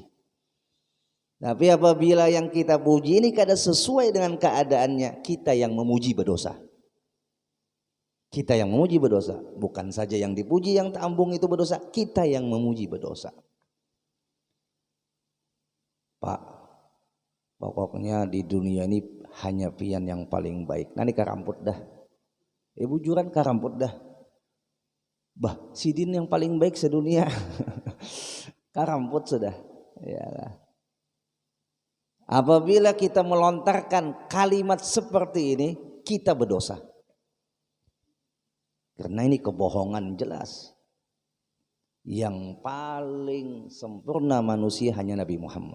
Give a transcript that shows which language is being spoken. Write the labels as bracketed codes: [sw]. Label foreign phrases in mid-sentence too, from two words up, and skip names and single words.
[id] Tapi apabila yang kita puji ini kada sesuai dengan keadaannya, kita yang memuji berdosa. Kita yang memuji berdosa, bukan saja yang dipuji yang tambung itu berdosa, kita yang memuji berdosa. Pak, pokoknya di dunia ini hanya pian yang paling baik. [bjn] Nah ini karamput dah. Ibu juran karamput dah. [id] Bah, sidin yang paling baik sedunia. [bjn] Karamput sudah. [id] Ya. Apabila kita melontarkan kalimat seperti ini, kita berdosa. Karena ini kebohongan jelas. Yang paling sempurna manusia hanya Nabi Muhammad.